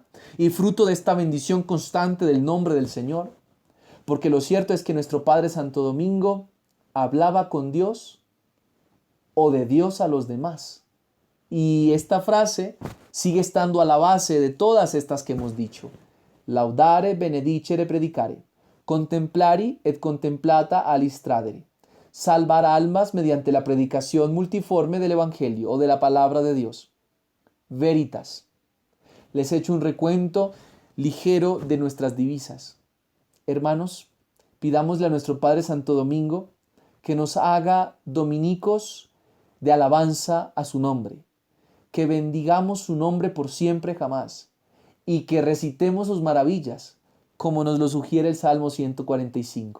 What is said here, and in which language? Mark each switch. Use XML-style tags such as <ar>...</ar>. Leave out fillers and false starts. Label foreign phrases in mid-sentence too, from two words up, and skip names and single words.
<es>¿Y fruto de esta bendición constante del nombre del Señor? Porque lo cierto es que nuestro Padre Santo Domingo hablaba con Dios o de Dios a los demás. Y esta frase sigue estando a la base de todas estas que hemos dicho.</es> <la>Laudare, benedicere, predicare. Contemplari et contemplata alistradere.</la> <es>Salvar almas mediante la predicación multiforme del Evangelio o de la palabra de Dios. Veritas. Les he hecho un recuento ligero de nuestras divisas. Hermanos, pidámosle a nuestro Padre Santo Domingo que nos haga dominicos de alabanza a su nombre, que bendigamos su nombre por siempre jamás y que recitemos sus maravillas, como nos lo sugiere el Salmo 145.</es>